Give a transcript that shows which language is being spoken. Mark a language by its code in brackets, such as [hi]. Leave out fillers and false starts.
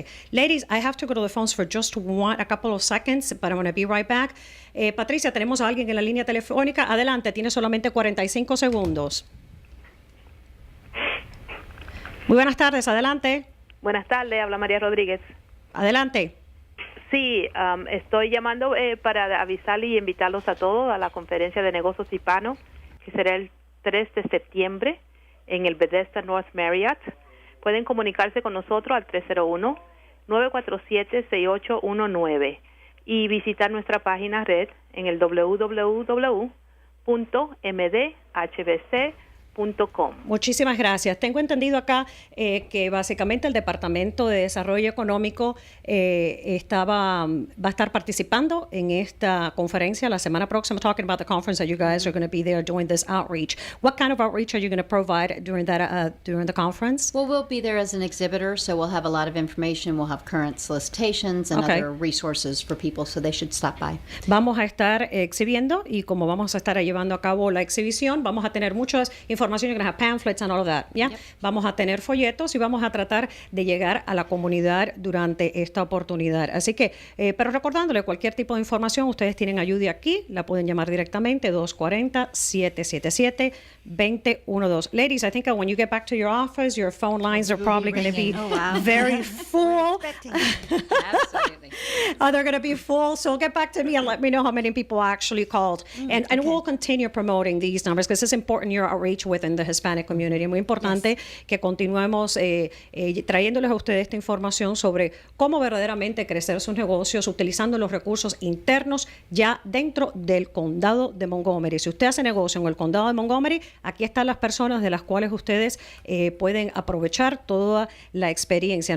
[en] Ladies, I have to go to the phones for just a couple of seconds, but I'm going to be right back. [es] Patricia, tenemos a alguien en la línea telefónica. Adelante, tiene solamente 45 segundos. Muy buenas tardes, adelante. Buenas tardes, habla María Rodríguez. Adelante. Sí, estoy llamando para avisarle y invitarlos a todos a la conferencia de negocios hispanos, que será el 3 de septiembre en el Bethesda North Marriott. Pueden comunicarse con nosotros al 301-947-6819 y visitar nuestra página red en el www.mdhbc.com. Muchísimas gracias. Tengo entendido acá que básicamente el Departamento de Desarrollo Económico va a estar participando en esta conferencia la semana próxima, [en] talking about the conference that you guys are going to be there doing this outreach. What kind of outreach are you going to provide during the conference? Well, we'll be there as an exhibitor, so we'll have a lot of information. We'll have current solicitations and other resources for people, so they should stop by. [es] Vamos a estar exhibiendo, y como vamos a estar llevando a cabo la exhibición, vamos a tener muchas información. [en] You're going to have pamphlets and all of that, yeah? Yep. [es] Vamos a tener folletos y vamos a tratar de llegar a la comunidad durante esta oportunidad. Así que, pero recordándole, cualquier tipo de información, ustedes tienen a Judy aquí, la pueden llamar directamente, 240-777-2012. [en] Ladies, I think when you get back to your office, your phone lines are probably going to be very full. Absolutely. They're going to be full, so get back to me and let me know how many people actually called. And we'll continue promoting these numbers because it's important your outreach within the Hispanic community. [es] Muy importante que continuemos trayéndoles a ustedes esta información sobre cómo verdaderamente crecer sus negocios utilizando los recursos internos ya dentro del condado de Montgomery. Si usted hace negocio en el condado de Montgomery, aquí están las personas de las cuales ustedes pueden aprovechar toda la experiencia.